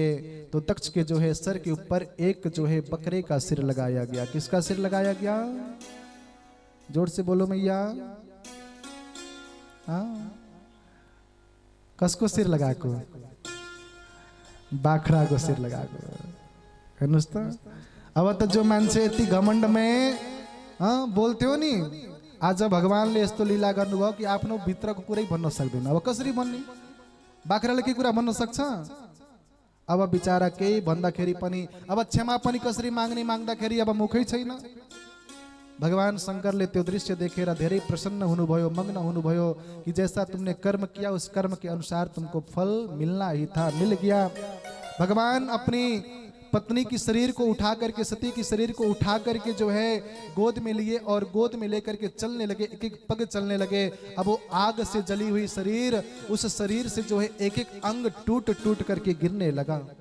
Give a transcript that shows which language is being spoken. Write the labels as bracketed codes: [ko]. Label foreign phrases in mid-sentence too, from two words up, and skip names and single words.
[hi] तो दक्ष के जो है सर के ऊपर एक जो है बकरे का सिर लगाया गया। किसका सिर लगाया गया? जोर से बोलो मैया। [ne] कसको सिर लगा को? बाखड़ा को सिर लगा को। अब तो जो मान्छे यति [hi] घमंड में बोलते हो [ne] नि, आज भगवानले यस्तो लीला गर्नुभयो कि आफ्नो भित्रको कुरै भन्न सक्दैन। अब कसरी भन्ने? बाख्राले के कुरा भन्न सक्छ? अब बिचारा केही भन्दाखेरि पनि अब क्षमा पनि कसरी माग्ने, माग्दाखेरि अब मुखै छैन। भगवान शंकरले त्यो दृश्य देखेर धेरै प्रसन्न हुनुभयो, मग्न हुनुभयो कि [hi] जैसा तुमने कर्म किया उस कर्म के अनुसार तुमको फल मिलना ही था, मिल गया। भगवान अपनी पत्नी की शरीर को उठा करके, सती की शरीर को उठा करके जो है गोद में लिए और गोद में लेकर के चलने लगे, एक एक पग चलने लगे। अब वो आग से जली हुई शरीर, उस शरीर से जो है एक एक अंग टूट टूट करके गिरने लगा।